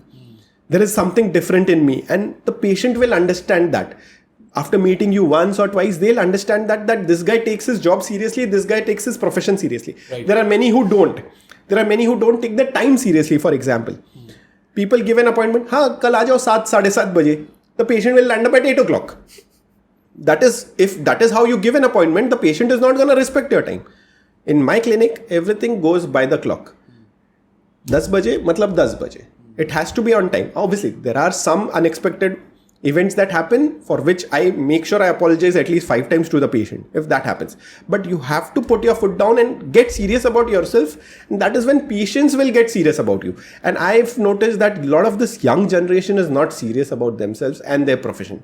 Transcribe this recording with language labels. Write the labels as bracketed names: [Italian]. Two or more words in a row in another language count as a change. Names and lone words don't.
[English] There is something different in me, and the patient will understand that. After meeting you once or twice, they'll understand that this guy takes his job seriously, this guy takes his profession seriously. Right. There are many who don't. There are many who don't take their time seriously, for example. People give an appointment, [Hindi] कल आ जाओ 7:30 बजे. [English] The patient will land up at 8 o'clock. If that is how you give an appointment, the patient is not going to respect your time. In my clinic, everything goes by the clock. [Hindi] 10 बजे, मतलब 10 बजे. [English] It has to be on time. Obviously, there are some unexpected events that happen for which I make sure I apologize at least 5 times to the patient if that happens. But you have to put your foot down and get serious about yourself. And that is when patients will get serious about you. And I've noticed that a lot of this young generation is not serious about themselves and their profession.